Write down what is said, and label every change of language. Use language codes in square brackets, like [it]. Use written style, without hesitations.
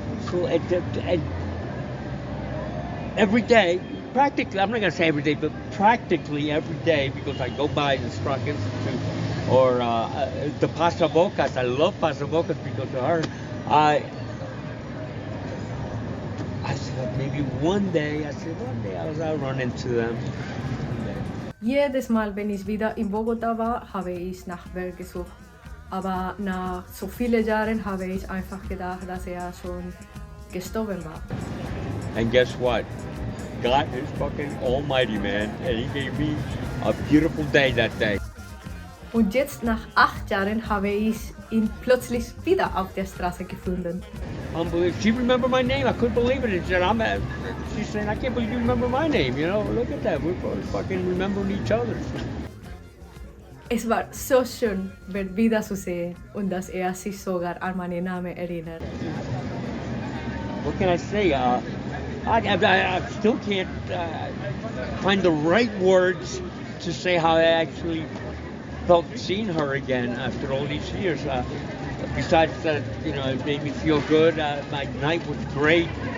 [en] So every day, practically, I'm not going to say every day, but practically every day, because I go by the Sprach Institute or the Pasabocas. I love Pasabocas because of her. I said maybe one day I'll run into them. [de] Jedes Mal, wenn ich wieder in Bogotá war, habe ich nach BERT gesucht. Aber nach so vielen Jahren habe ich einfach gedacht, dass er schon gestorben war. [en] And guess what? God is fucking almighty, man. And he gave me a beautiful day that day. [de] Und jetzt, nach 8 Jahren, habe ich ihn plötzlich wieder auf der Straße gefunden. [en] Unbelievable. She remembered my name. I couldn't believe it. She's saying, I can't believe you remember my name. You know, look at that. We're both fucking remembering each other. [de] Es war so schön, BERT wiederzusehen und dass er sich sogar an meinen Namen erinnert. [en] What can I say? I still can't find the right words to say how I actually felt seeing her again after all these years. Besides that, you know, it made me feel good. My night was great.